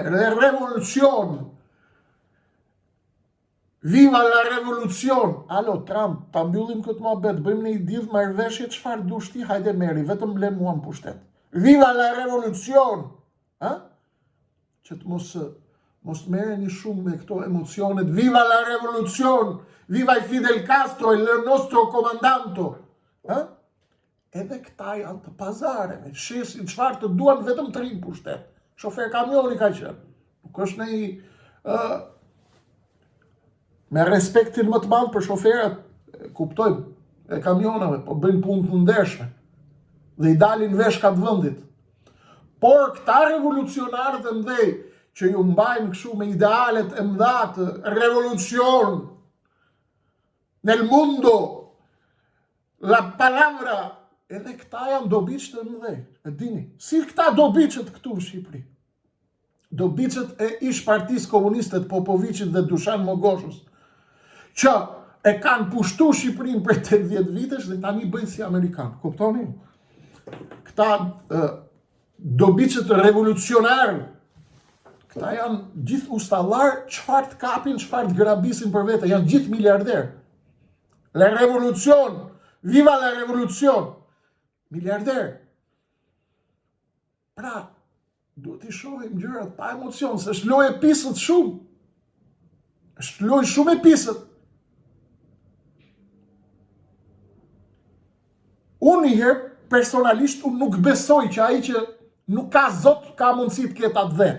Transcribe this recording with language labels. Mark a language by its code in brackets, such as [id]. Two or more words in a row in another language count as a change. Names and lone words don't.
[es] Revolucion. Viva la revolucion! [sq] Alo, Trump, ta mbyllim këtë mohabet, bëjmë një lidhje marrëveshje, çfarë dush ti, hajde merri, vetëm le mua në pushtet. [es] Viva la revolucion! Ha? [sq] Që të mos merreni shumë me këto emocionet. [es] Viva la revolucion! [it] Viva Fidel Castro, il nostro comandante! Ha? [sq] Edhe këta janë të pazareve, shesin çfarë të duan, vetëm të rinë pushtet. Shofer kamioni ka qenë. Nuk është një me respektin më të madh për shoferat, kuptojmë, e kamionave, po bëjnë punë të ndershme dhe i dalin veshkat vendit. Por këta revolucionarët e mëdhej që ju mbajnë kështu me idealet e mëdha të [es] revolucion nel mundo, la palabra, [sq] edhe këta janë dobiç të mëdhej. E dini, si këta dobiçet këtu në Shqipëri. Dobiçet e ish Partisë Komuniste të Popoviçit dhe Dušan Mogoshës, që e kanë pushtu Shqipërinë për 80 vitesh dhe tani bëjnë si Amerikanë. Kuptoni? Këta dobiçet revolucionarë, këta janë gjithë ustallar, çfarë të kapin, çfarë të grabisin për vete, janë gjithë miliarderë. [es] La revolucion, viva la revolucion, miliarderë. [sq] Pra, duhet i shohim gjërat pa emocion, se është lojë e pisët shumë. Është lojë shumë e pisët. Unë njëherë, personalisht, unë nuk besoj që ai që nuk ka Zot, ka mundësi të ketë atë dhe.